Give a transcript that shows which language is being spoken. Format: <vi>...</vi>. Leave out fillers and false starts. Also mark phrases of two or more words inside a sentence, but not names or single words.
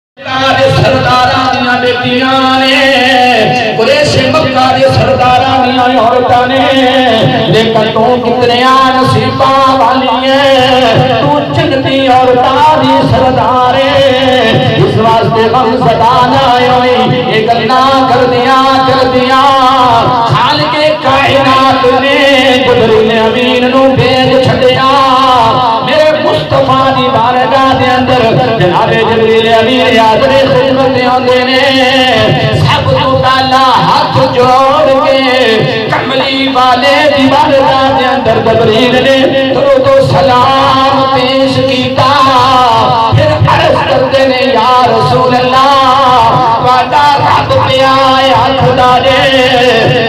<pa>سرداراں دیاں بیٹیاں نے قریش مکہ دے سرداراں دیاں عورتاں نے لیکن تو کتنے نصیباں والی ہے تو جنتی عورتاں دی سردار ہے اس واسطے غم زدہ نہ ہوئی یہ گلاں کردیاں خالق کائنات نے جبریل امین نو بھیج چھڈیا میرے مصطفیٰ دی بارگاہ دے اندر جناب جبریل امین حاضر خدمت آندے نے سب تو پہلا ہاتھ جوڑ کے کملی والے دی بارگاہ دے اندر جبریل نے درود و سلام پیش کیتا پھر عرض کرتے نے</pa> <ar>یا رسول اللہ</ar> <pa>وعدہ رب پہ آیا خدا دے</pa>